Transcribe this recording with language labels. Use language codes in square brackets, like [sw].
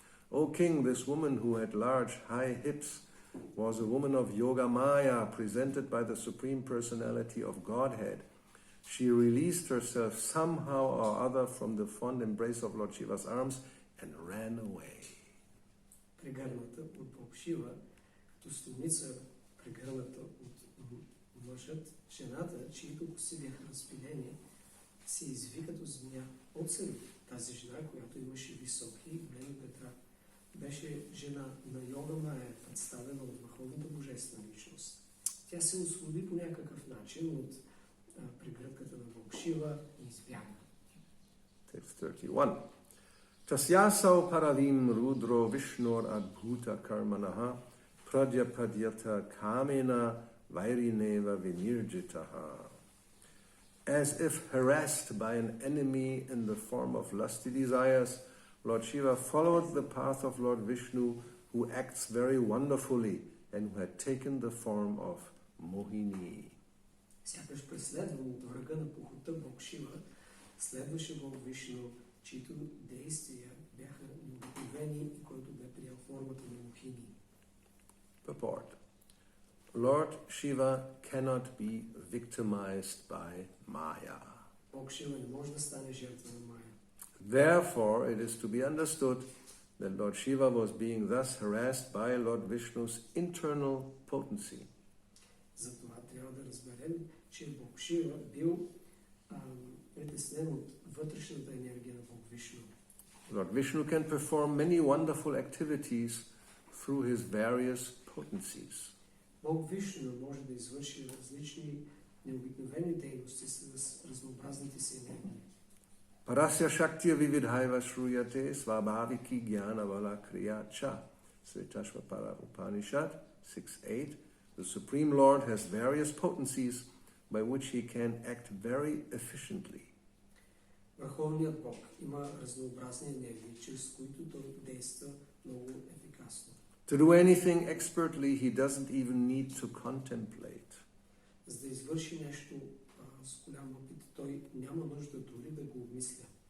[en] O king, this woman who had large, high hips was a woman of Yoga Maya, presented by the Supreme Personality of Godhead. She released herself somehow or other from the fond embrace of Lord Shiva's arms and ran away. [bg] Прегърната от Бог Шива, като студница, прегърната от мъжът, жената, чието коси бяха разпилени, се изви като змия от сън. Тази жена, която имаше високи и големи бедра, беше жена на Йога Майя, представена от върховната божествена личност. Тя се освободи по някакъв начин от прегръдката на Бог Шива и избяга. [sa] Text 31. Tasyasau paravim rudro vishnor adbhuta karmanaha pradyapadyata kamena vairineva vinirjitaha. [en] As if harassed by an enemy in the form of lusty desires, Lord Shiva followed the path of Lord Vishnu, who acts very wonderfully and who had taken the form of Mohini. [bg] Сякаш преследван от врага на похота Бог Шива, следваше Бог Вишну, чието действия бяха необикновени и който бе приел формата на Мохини. [en] Purport. Lord Shiva cannot be victimized by Maya. [bg] Бог Шива не може да стане жертва на Майя. [en] Therefore, it is to be understood that Lord Shiva was being thus harassed by Lord Vishnu's internal potency. [bg] Затова трябва да разберем, че Бог Шива бил притеснен от вътрешната енергия на Бог Вишну. [en] Lord Vishnu can perform many wonderful activities through his various potencies. [bg] Бог Вишну може да извърши различни необикновени дейности с разнообразните си енергии. [sa] Parasya Shaktiya Vividhaiva Shruyate Svabhaviki Jnana Vala Kriya Cha. Svetashvapara Upanishad 6.8. [en] The Supreme Lord has various potencies by which he can act very efficiently. [bg] Върховният Бог има разнообразни енергии, чрез които той действа много ефикасно. [en] To do anything expertly, he doesn't even need to contemplate. [bg] За да извърши нещо с голям опит, той няма нужда дори да го обмисля.